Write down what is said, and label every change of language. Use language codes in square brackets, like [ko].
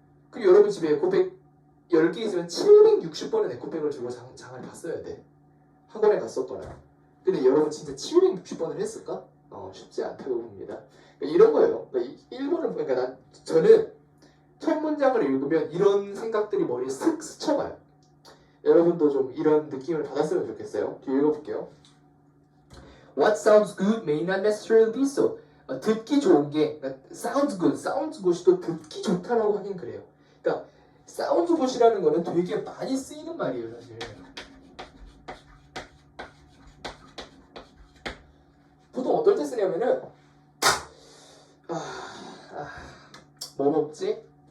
[ko] 그럼 여러분 집에 에코백 10개 있으면 760번은 에코백을 들고 장을 봤어야 돼. 학원에 갔었거나. 근데 여러분 진짜 760번을 했을까? 쉽지 않다고 봅니다. 그러니까 이런 거예요. 그러니까 일본을 보니까 저는 첫 문장을 읽으면 이런 생각들이 머리에 슥 스쳐가요. 여러분도 좀 이런 느낌을 받았으면 좋겠어요. 뒤에 읽어볼게요. [en] What sounds good may not necessarily be so. [ko] 듣기 좋은 게 그러니까 sounds good이 또 듣기 좋다라고 하긴 그래요. 그러니까 sounds good이라는 거는 되게 많이 쓰이는 말이에요, 사실. 보통 어떨 때 쓰냐면은 뭐 먹지?